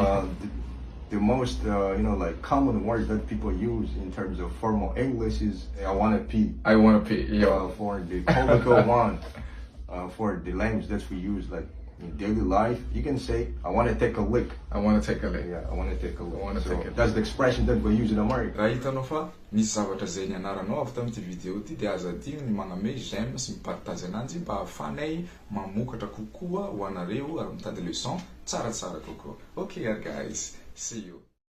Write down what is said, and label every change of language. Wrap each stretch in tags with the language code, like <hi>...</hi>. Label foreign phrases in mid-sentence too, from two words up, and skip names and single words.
<en>The most, you know, like common words that people use in terms of formal English is I want to pee. I want to pee, yeah. For the colloquial one, for the language that we use, like in daily life, you can say, I want to take a lick. I want to take a lick. Yeah, I want to take a lick. That's the expression that we use in America.</en> <mg>Raha hitanao fa misy zavatra zay nianaranao avy tamin'ity vidéo ty dia aza adino ny magname j'aime sy mipartage ananjy mba ahafanay mamokatra kokoa ho anareo ary mitady leçon tsaratsara kokoa.</mg> <en>Okay guys, see you.</en>